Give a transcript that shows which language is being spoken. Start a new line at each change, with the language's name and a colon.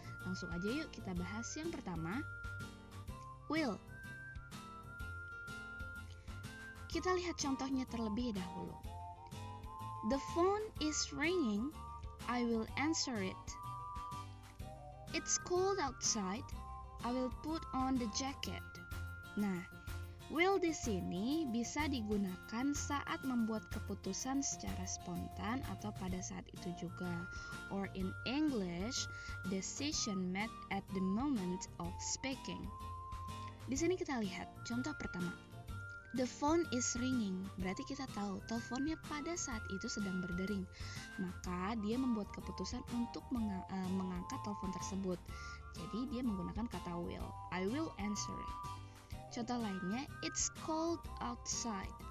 Indonesian: Langsung aja yuk kita bahas yang pertama, will. Kita lihat contohnya terlebih dahulu.
English: The phone is ringing, I will answer it. It's cold outside, I will put on the jacket.
Indonesian: Nah, will di sini bisa digunakan saat membuat keputusan secara spontan atau pada saat itu juga.
English: Or in English, decision made at the moment of speaking.
Indonesian: Di sini kita lihat contoh pertama.
English: The phone is ringing,
Indonesian: berarti kita tahu teleponnya pada saat itu sedang berdering. Maka dia membuat keputusan untuk mengangkat telepon tersebut. Jadi dia menggunakan kata will.
English: I will answer it.
Indonesian: Contoh lainnya,
English: it's cold outside.